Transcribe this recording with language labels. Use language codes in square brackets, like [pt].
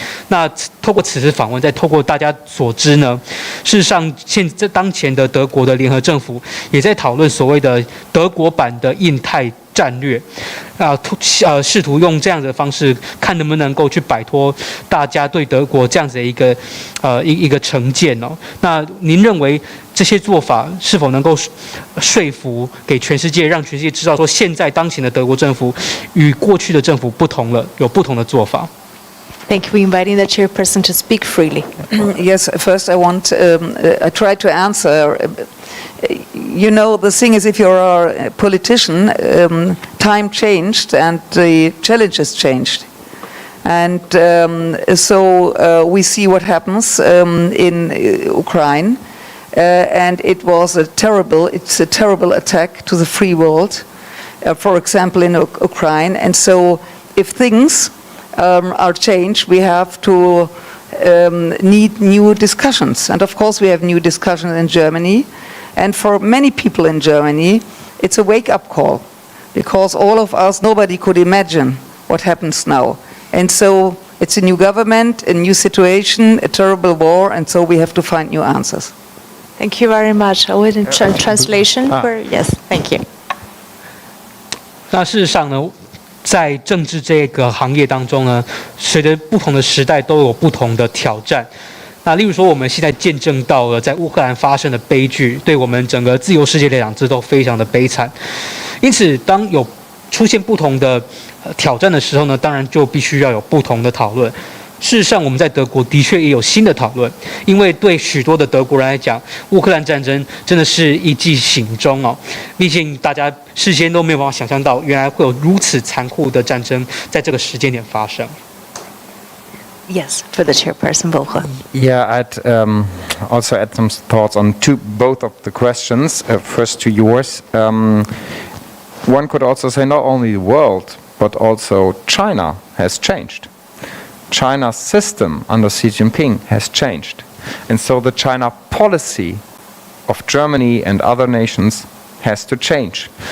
[zh] 那透过此次访问，再透过大家所知呢，事实上当前的德国的联合政府也在讨论所谓的德国版的印太战略，试图用这样的方式，看能不能够去摆脱大家对德国这样子的一个成见哦。那您认为这些做法是否能够说服给全世界，让全世界知道说现在当前的德国政府与过去的政府不同了，有不同的做法 [en] ？Thank you for inviting the chairperson to speak freely. Yes, first I try to answer. You know, the thing is, if you're a politician, time changed and the challenges changed. And so we see what happens in Ukraine. And it's a terrible attack to the free world, for example, in Ukraine. And so if things are changed, we have to need new discussions. And of course we have new discussions in Germany. And for many people in Germany, it's a wake-up call, because all of us, nobody could imagine what happens now. And so it's a new government, a new situation, a terrible war, and so we have to find new answers. Thank you very much. I will translation for yes. Thank you. [zh] 那事实上呢，在政治这个行业当中呢，随着不同的时代都有不同的挑战。那例如说，我们现在见证到了在乌克兰发生的悲剧，对我们整个自由世界来讲，这都非常的悲惨。因此，当有出现不同的挑战的时候呢，当然就必须要有不同的讨论。事实上，我们在德国的确也有新的讨论，因为对许多的德国人来讲，乌克兰战争真的是一记醒钟哦。毕竟大家事先都没有办法想象到，原来会有如此残酷的战争在这个时间点发生。 [en] Yes, for the chairperson, Volker. Yeah, I'd also add some thoughts on both of the questions. First to yours. One could also say not only the world, but also China has changed. China's system under Xi Jinping has changed. And so the China policy of Germany and other nations has to change.